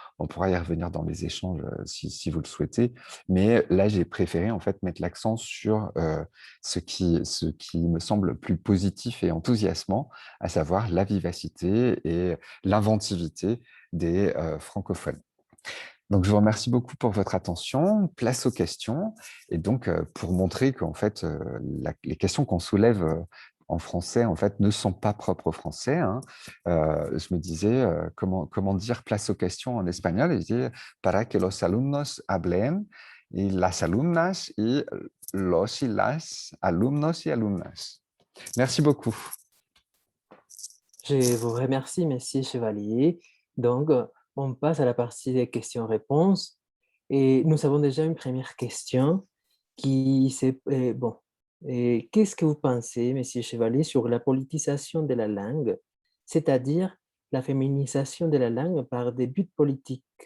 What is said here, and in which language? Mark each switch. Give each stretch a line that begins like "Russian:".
French: On pourra y revenir dans les échanges si vous le souhaitez, mais là j'ai préféré en fait mettre l'accent sur ce qui me semble plus positif et enthousiasmant, à savoir la vivacité et l'inventivité des francophones. Donc, je vous remercie beaucoup pour votre attention. Place aux questions. Et donc, pour montrer qu'en fait, les questions qu'on soulève en français, en fait, ne sont pas propres aux Français, hein, je me disais, comment dire place aux questions en espagnol? Et je dis,
Spanish: para que los alumnos hablen, y las alumnas, y los y las alumnos y alumnas.
French: Merci beaucoup. Je vous remercie, Monsieur Chevalier. Donc, on passe à la partie des questions-réponses. Et nous avons déjà une première question qui c'est, bon, qu'est-ce que vous pensez, Monsieur Chevalier, sur la politisation de la langue, c'est-à-dire la féminisation de la langue par des buts politiques?